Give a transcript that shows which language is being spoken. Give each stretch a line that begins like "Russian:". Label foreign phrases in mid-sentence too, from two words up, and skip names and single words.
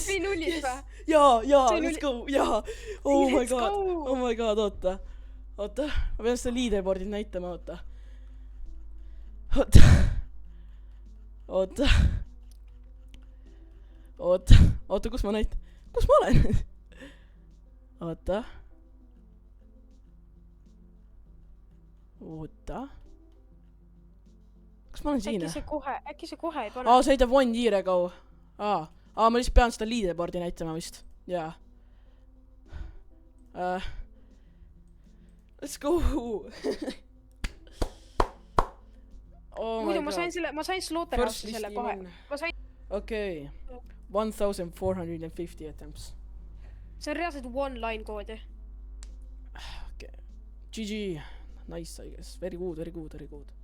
Estonian: Või nullis
English: yes.
Estonian: või? Jaa,
English: let's go, jaa. Oh my Let's god, go. oh my god,
Estonian: oota. Oota, ma pean seda leaderboardit näitama, oota. Oota. Oota. Oota, oota, kus ma olen? Oota. Oota. Kas ma olen siin? Äkki see kohe ei pane? Sa ütleb
English: 1 year ago.
Estonian: Ma lihtsalt pean seda leaderboardi näitama vist. Jaa.
English: Let's go. Oh
Estonian: muidu ma sain Slaughterhouse'i selle kohe. Okei. 1450 attempts. See on reaalselt one-line koodi.
English: Okay. GG. Nice, I guess. Very good.